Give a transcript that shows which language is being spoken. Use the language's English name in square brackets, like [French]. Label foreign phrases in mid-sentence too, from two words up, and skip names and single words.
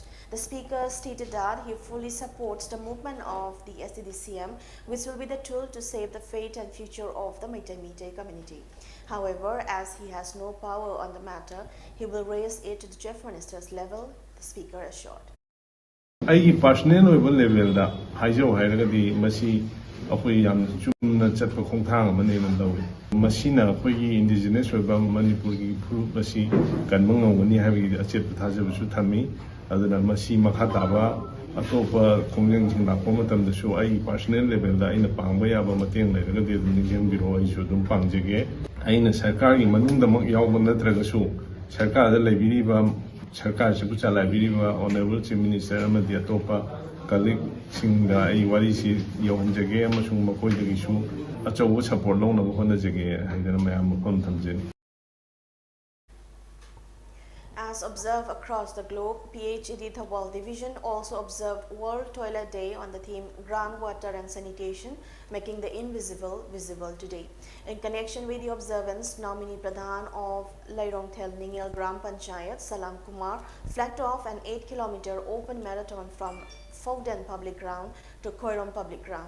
[English] The speaker stated that he fully supports the movement of the STDCM, which will be the tool to save the fate and future of the Meitei Meitei community. However, as he has no power on the matter, he will raise it to the Chief Minister's level, the speaker assured. [Manipuri] I [English] personal level [Manipuri] da haijo hairagadi masi akoi yam chumna chatpa khongthang amane nam dawi masina akoi indigenous oiba manipur gi group masi kanmang ngoni habi achet thajabu su thami aduna masi makha taba atopa khongjang jing lakpa matam da su ai [English] personal level [Manipuri] da ina pangba yaba mateng leiragadi ningjang biro ai su dum pangjege aina sarkar gi manung da mak yawba natraga su sarkar da leibiriba Sarkar se pucha library [English] honorable chief minister [Manipuri] amadi atopa colleague singa ai wari si yawhanjage amasung makoi dagi su achaw support lawna honajage haidana mayam mafam thamjeni. [English] As observed across the globe, PHED Thawal Division also observed World Toilet Day on the theme Groundwater and Sanitation, making the invisible visible today. In connection with the observance, nominee Pradhan of Lairongthel Ningel Gram Panchayat, Salam Kumar, flagged off an 8-kilometer open marathon from Fogden Public Ground to Koirom Public Ground.